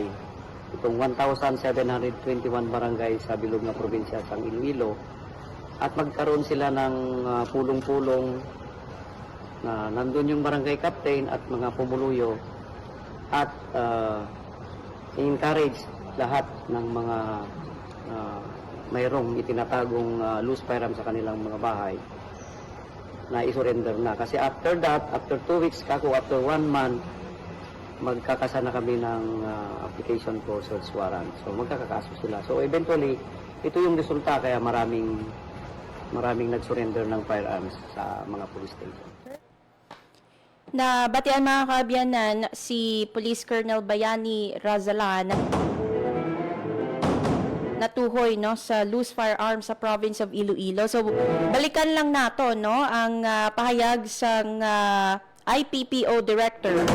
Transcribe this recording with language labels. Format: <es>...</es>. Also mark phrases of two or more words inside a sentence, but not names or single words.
<tl>Itong 1,721 barangay</tl> <hil>sa bilog na probinsya</hil> <tl>sa Iloilo, at magkaroon sila ng pulong-pulong na nandun yung barangay captain at mga pumuluyo at encourage lahat ng mga mayroong itinatagong</tl> <en>loose firearms</en> <tl>sa kanilang mga bahay na isurrender na.</tl> <en>Kasi after that, after 2 weeks, after 1 month,</en> <tl>magkakasa na kami ng</tl> <en>application for search warrant.</en> <tl>So magkakakaso sila. So eventually, ito yung resulta kaya maraming nag-surrender ng firearms sa mga police station.</tl> <hil>Nabatian mga kaabyanan si Police Colonel Bayani Razalan natuhoy sa</hil> <en>loose firearms</en> <hil>sa</hil> <en>province of Iloilo.</en> <hil>So balikan lang nato ang pahayag sang IPPO director.</hil>